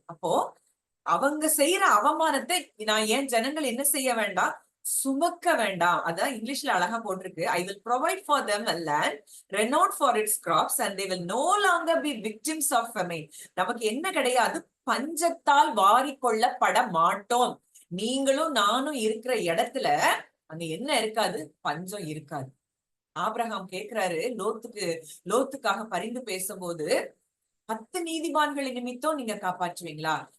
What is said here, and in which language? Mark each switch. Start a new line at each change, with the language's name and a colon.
Tamil: அப்போ அவங்க செய்யற அவமானத்தை நான் என் ஜனங்கள் என்ன செய்ய வேண்டாம், சுமக்க வேண்டாம். அதான் இங்கிலீஷ்ல அழகா போட்டிருக்கு,
English: I will provide for them a land renowned for its crops and they will no longer be victims of famine.
Tamil: நமக்கு என்ன கிடையாது, பஞ்சத்தால் வாரி கொள்ளப்பட மாட்டோம். நீங்களும் நானும் இருக்கிற இடத்துல அங்க என்ன இருக்காது, பஞ்சம் இருக்காது. ஆபிரகாம் கேக்குறாரு லோத்துக்காக பரிந்து பேசும்போது, 10 நீதிமான்களை நிமித்தம் நீங்க காப்பாற்றுவீங்களா?